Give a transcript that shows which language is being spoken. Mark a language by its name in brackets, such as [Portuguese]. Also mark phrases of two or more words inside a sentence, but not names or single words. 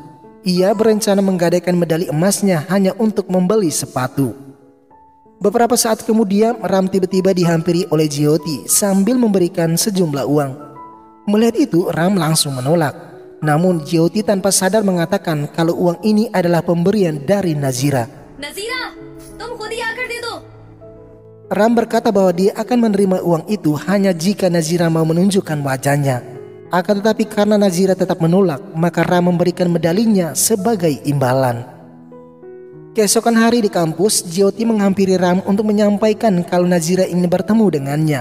[Indonesian] Ia berencana menggadaikan medali emasnya hanya untuk membeli sepatu. Beberapa saat kemudian Ram tiba-tiba dihampiri oleh Jyoti sambil memberikan sejumlah uang. Melihat itu Ram langsung menolak. Namun Jyoti tanpa sadar mengatakan kalau uang ini adalah pemberian dari Nazira. [Hindi] Nazira, तुम ख़ुद ही आकर दे दो. [Indonesian] Ram berkata bahwa dia akan menerima uang itu hanya jika Nazira mau menunjukkan wajahnya. Akan tetapi karena Nazira tetap menolak, maka Ram memberikan medalinya sebagai imbalan. Keesokan hari di kampus, Jyoti menghampiri Ram untuk menyampaikan kalau Nazira ingin bertemu dengannya.